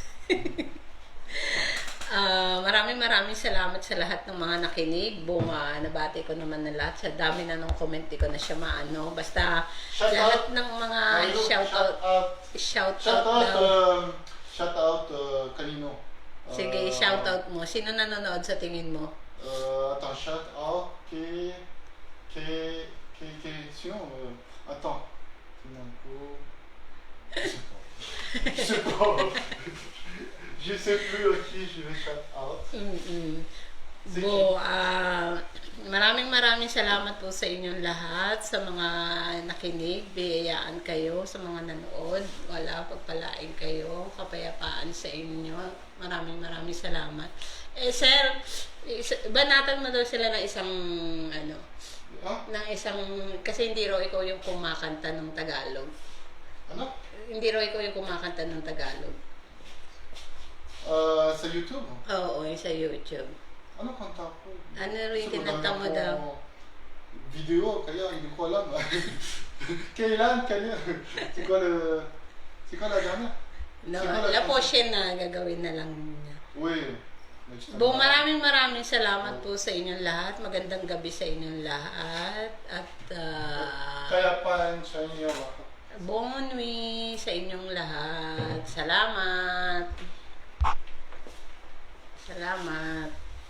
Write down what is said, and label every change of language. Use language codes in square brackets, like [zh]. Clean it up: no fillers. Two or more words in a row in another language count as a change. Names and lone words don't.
[tl] Maraming salamat sa lahat ng mga nakinig. Nabati ko naman na lahat. Sa dami na nung comment ko na siya maano. Basta lahat ng mga shoutout daw. Shoutout kanino? Sige, shoutout mo. Sino nanonood sa tingin mo? [fr] Attends, shoutout sinon, attends. Je sais plus à qui je vais [en] shout out. [tl] Maraming salamat po sa inyong lahat, sa mga nakinig, biyayaan kayo, sa mga nanood, pagpalain kayo, kapayapaan sa inyo. Maraming salamat. Sir, banatan mo daw sila ng isang, kasi hindi raw ikaw yung kumakanta ng Tagalog. Ano? Hindi raw ikaw yung kumakanta ng Tagalog. Sa YouTube? Oo, sa YouTube. Ano kanta ko? Ano rin tinanta mo daw? Video, kaya hindi ko alam. Kailan? [fr] C'est quoi la dernière? [tl] No, Siguro, la po siya na gagawin na lang niya. Uy, next time. Maraming salamat po sa inyong lahat. Magandang gabi sa inyong lahat. At Kaya pa sa inyo. [fr] bon nuit [tl] sa inyong lahat. Salamat. Salamat.